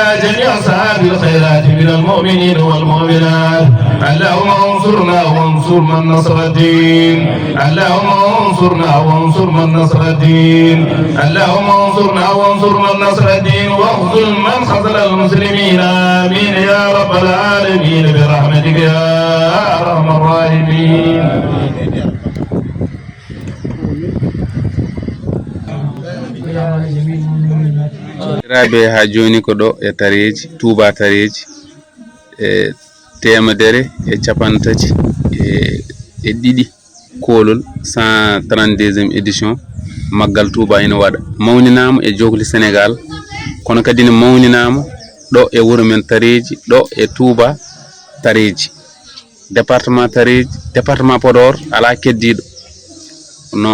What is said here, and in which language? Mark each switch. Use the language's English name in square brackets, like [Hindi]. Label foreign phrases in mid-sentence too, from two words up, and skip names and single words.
[Arabic] جميع أصحاب الخيرات من المؤمنين والمؤمنات اللهم انصرنا وانصر من نصر الدين اللهم انصرنا وانصر من نصر الدين اللهم انصرنا وانصر من نصر الدين واخذل من خذل المسلمين آمين يا رب العالمين برحمتك يا أرحم الراحمين. يا جميل المؤمنات [Fula] rabe ha joni ko do e tareji Touba tareji e temedere e capantati e didi kolol 132e édition maggal Touba ina wada mawninama e jogli Sénégal kono kadi ne mawninama do e wuro men tareji do e Touba tareji département tareji département Podor ala keddido no